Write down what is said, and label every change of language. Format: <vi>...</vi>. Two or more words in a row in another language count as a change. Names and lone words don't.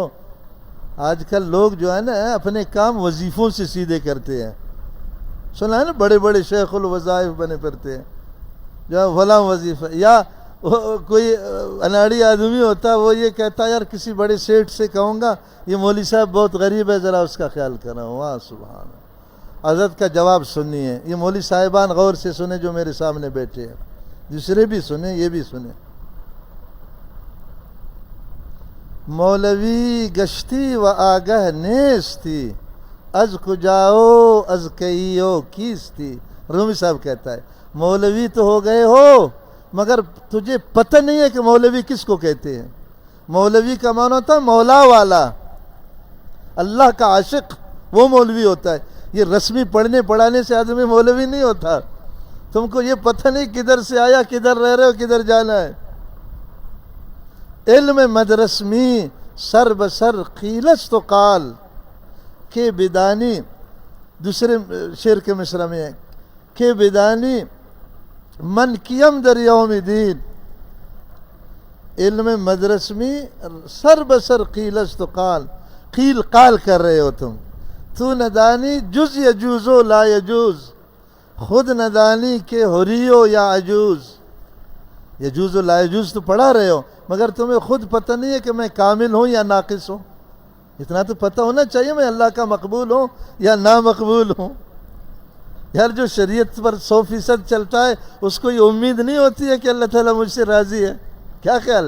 <ur>آج کل لوگ جو ہے نا اپنے کام وظیفوں سے سیدھے کرتے ہیں، سنا ہے نا، بڑے بڑے شیخ الوظائف بنے پھرتے ہیں، جو فلاں وظیفہ، یا کوئی اناڑی آدمی ہوتا وہ یہ کہتا یار کسی بڑے سیٹ سے کہوں گا یہ مولوی صاحب بہت غریب ہے، ذرا اس کا خیال کرنا۔ واہ</ur> <ar>سبحان اللہ،</ar> <ur>حضرت کا جواب سنیے، یہ مولوی صاحبان غور سے سنیں جو میرے سامنے بیٹھے ہیں، دوسرے بھی سنیں، یہ بھی سنیں۔</ur> <fa>مولوی گشتی و آگہ نیستی، از کجاؤ از کئیو کیستی۔</fa> <ur>رومی صاحب کہتا ہے مولوی تو ہو گئے ہو مگر تجھے پتہ نہیں ہے کہ مولوی کس کو کہتے ہیں۔ مولوی کا معنی ہوتا ہے مولا والا، اللہ کا عاشق، وہ مولوی ہوتا ہے۔ یہ رسمی پڑھنے پڑھانے سے آدمی مولوی نہیں ہوتا۔ تم کو یہ پتہ نہیں کدھر سے آیا، کدھر رہ رہے ہو، کدھر جانا ہے۔</ur> <fa>علم مدرسمی سر بسر قیلست و قال کے بدانی،</fa> <ur>دوسرے شعر کے مصرع میں ہے کہ</ur> <fa>بدانی من کیم در یوم دین، علم مدرسمی سر بسر قیلست و قال،</fa> <ur>قیل قال کر رہے ہو تم،</ur> <fa>تو ندانی جز یجوز و لا یجوز، خود ندانی کہ حریو یا عجوز۔</fa> <ar>یجوز و لا یجوز</ar> <ur>تو پڑھا رہے ہو مگر تمہیں خود پتہ نہیں ہے کہ میں کامل ہوں یا ناقص ہوں۔ اتنا تو پتہ ہونا چاہیے میں اللہ کا مقبول ہوں یا نامقبول ہوں۔ یار جو شریعت پر 100% چلتا ہے اس کو یہ امید نہیں ہوتی ہے کہ اللہ تعالیٰ مجھ سے راضی ہے؟ کیا خیال ہے؟</ur>